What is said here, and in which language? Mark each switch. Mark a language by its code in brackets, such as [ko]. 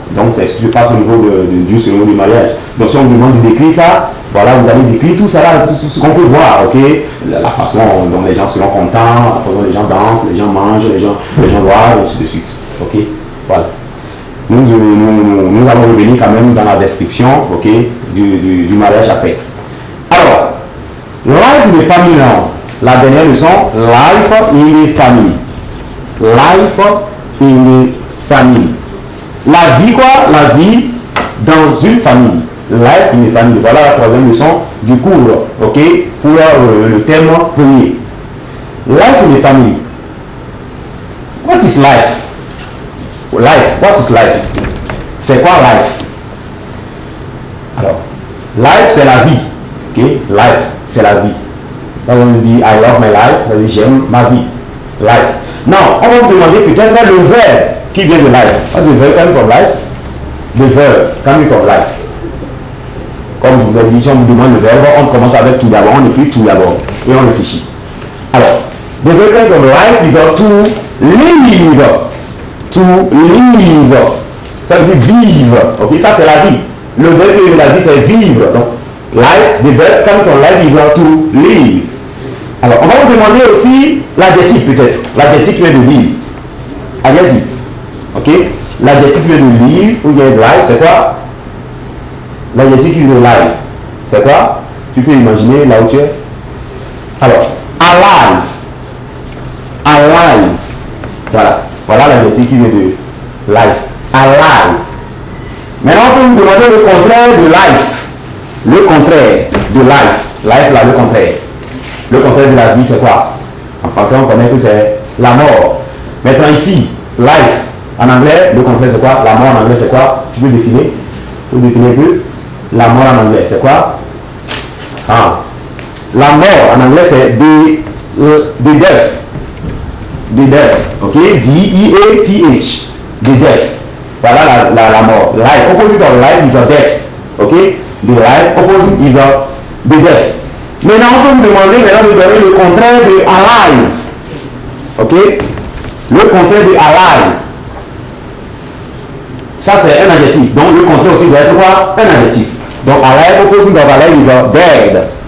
[fr] Donc, c'est ce qui se passe au niveau du cérémonie du mariage. Donc, si on vous demande de décrire ça, voilà, vous allez décrire tout ça là, tout ce qu'on peut voir, ok? La façon dont les gens seront contents, la façon dont les gens dansent, les gens mangent, les gens boivent, et ainsi de suite. Ok? Voilà. Nous allons revenir quand même dans la description, ok, du mariage après. [en] Alors, life in the family now. [fr] La dernière leçon, [en] life in the family. Life in the family. [fr] La vie quoi? La vie dans une famille. [en] Life in the family. [fr] Voilà la troisième leçon du cours, ok, pour le thème premier. [en] Life in the family. What is life? Life, what is life? [fr] C'est quoi life? Alors, life c'est la vie, ok? Life c'est la vie. Quand on dit [en] I love my life, [fr] j'aime ma vie. Life. Now, on va vous demander peut-être le verbe qui vient de life. [en] What's the verb coming from life? The verb coming from life. [fr] Comme je vous ai dit, si on vous demande le verbe, on commence avec tout d'abord, on écrit tout d'abord et on réfléchit. [en] Alors, the verb coming from life is to live. [fr] To live. Ça veut dire vivre. Ok, ça c'est la vie. Le verbe de la vie c'est vivre. Donc, [en] Life, the verb coming from life is to live. [fr] Alors, on va vous demander aussi l'adjectif peut-être. L'adjectif qui vient de live. Adjectif. Ok? L'adjectif qui vient de live ou bien de life, c'est quoi? L'adjectif qui vient de life, c'est quoi? Tu peux imaginer là où tu es. Alors, alive. Alive. Voilà. Voilà l'adjectif qui vient de life. Alive. Maintenant, on peut vous demander le contraire de life. Le contraire de life. Life, là, le contraire. Le contraire de la vie, c'est quoi? En français, on connaît que c'est la mort. Maintenant, ici, life. En anglais, le contraire, c'est quoi? La mort en anglais, c'est quoi? Tu peux définir? Tu peux définir que la mort en anglais, c'est quoi? Ah. La mort en anglais, c'est the death. [en] The death. Ok? D-E-A-T-H. The death. [fr] Voilà la mort. Life. [en] Opposite of life is a death. Ok? The life opposite is a the death. [fr] Maintenant, on peut vous demander de donner le contraire de alive. Ok? Le contraire de alive. Ça, c'est un adjectif. Donc, le contraire aussi doit être quoi? Un adjectif. [en] Donc, alive opposite of alive is a dead.